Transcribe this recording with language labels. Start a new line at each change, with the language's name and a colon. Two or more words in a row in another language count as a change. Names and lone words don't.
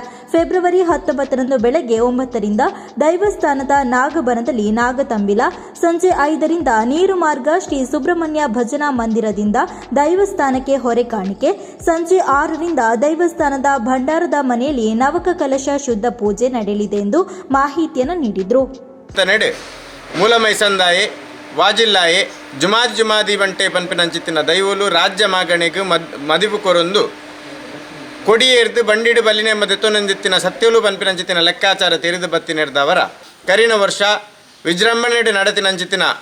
Kannada: ಫೆಬ್ರವರಿ 19ರಂದು ಬೆಳಗ್ಗೆ 9 ರಿಂದ ದೈವಸ್ಥಾನದ ನಾಗಬನದಲ್ಲಿ ನಾಗತಂಬಿಲ, ಸಂಜೆ 5 ರಿಂದ ನೀರುಮಾರ್ಗ ಶ್ರೀ ಸುಬ್ರಹ್ಮಣ್ಯ ಭಜನಾ ಮಂದಿರದಿಂದ ದೈವಸ್ಥಾನಕ್ಕೆ ಹೊರೆ ಕಾಣಿಕೆ, ಸಂಜೆ 6 ರಿಂದ ದೈವಸ್ಥಾನದ ಭಂಡಾರದ ಮನೆಯಲ್ಲಿ ನವಕ ಕಲಶ ಶುದ್ಧ ಪೂಜೆ ನಡೆಯಲಿದೆ ಎಂದು ಮಾಹಿತಿಯನ್ನು ನೀಡಿದರು.
Tulu: ಮೂಲ ಮೈಸಂದಾಯೆ ವಾಜಿಲ್ಲಾಯೆ ಜುಮಾದಿ ಬಂಟೆ ಪನ್ಪಿನಂಚಿತ್ತಿನ ದೈವಲು ರಾಜ್ಯ ಮಾಗಣೆಗೆ ಮದಿವು ಕೊರೊಂದು ಕೊಡಿಯೇರ್ದು ಬಂಡಿಡು ಬಲ್ಲಿನೆ ಮದೆತ್ತೊಂದಿತ್ತಿನ ಸತ್ಯಲು ಪನ್ಪಿನಂಚಿತ್ತಿನ ಲೆಕ್ಕಾಚಾರ ತೆರೆದು ಬತ್ತಿನೆರ್ದವರ ಕರಿನ ವರ್ಷ ವಿಜೃಂಭಣೆಡು ನಡೆತಿನಂಚಿತ್ತಿನ